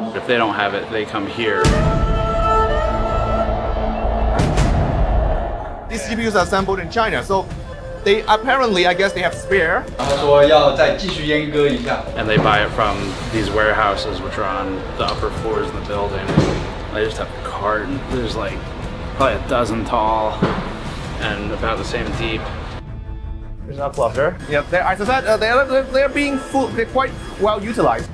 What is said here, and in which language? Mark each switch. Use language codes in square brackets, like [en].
[en] they don't have it, they come here. These GPUs are assembled in China, so they apparently, I guess, they have spare. [zh] 然后说要再继续阉割一下。 [en] And they buy it from these warehouses, which are on the upper floors of the building. They just have a carton. There's like probably a dozen tall and about the same deep. There's a cluster. Yeah, as I said, they're being they're quite well utilized.